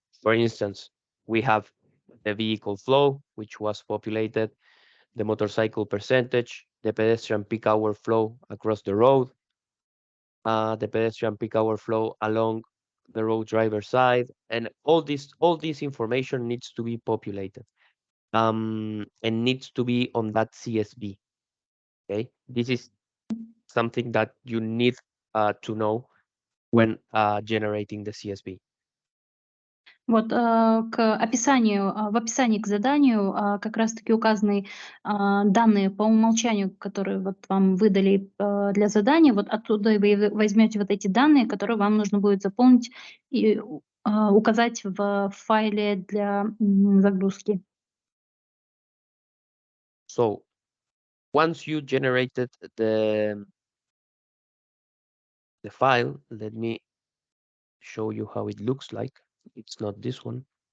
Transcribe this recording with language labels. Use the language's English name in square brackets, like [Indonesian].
[English] For instance, we have the vehicle flow, which was populated, the motorcycle percentage, the pedestrian peak hour flow across the road, the pedestrian peak hour flow along the road driver side, and all this information needs to be populated, and needs to be on that CSV. Okay, this is something that you need to know when generating the CSV. [Russian] Вот в описании к заданию как раз-таки указаны данные по умолчанию, которые вот вам выдали для задания. Вот оттуда вы возьмете вот эти данные, которые вам нужно будет заполнить и указать в файле для загрузки. [English] So once you generated the file, let me show you how it looks like. It's not this one.